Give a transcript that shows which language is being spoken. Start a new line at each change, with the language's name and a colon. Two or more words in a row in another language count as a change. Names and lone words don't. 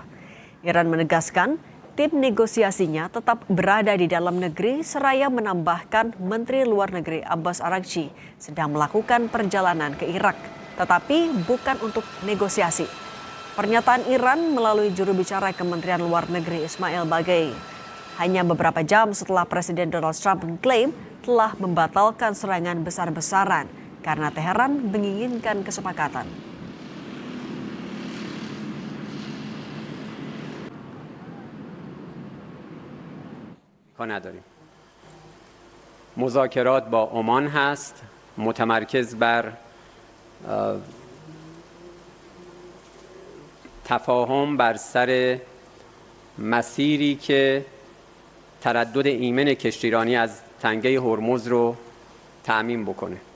Indonesian: Iran menegaskan tim negosiasinya tetap berada di dalam negeri seraya menambahkan Menteri Luar Negeri Abbas Araghchi sedang melakukan perjalanan ke Irak, tetapi bukan untuk negosiasi. Pernyataan Iran melalui juru bicara Kementerian Luar Negeri Ismail Baghaei hanya beberapa jam setelah Presiden Donald Trump mengklaim telah membatalkan serangan besar-besaran karena Teheran menginginkan kesepakatan.
Persian: نداریم. مذاکرات با عمان هست، متمرکز بر تفاهم بر سر مسیری که تردد ایمن کشتیرانی از تنگه هرمز رو تأمین بکنه.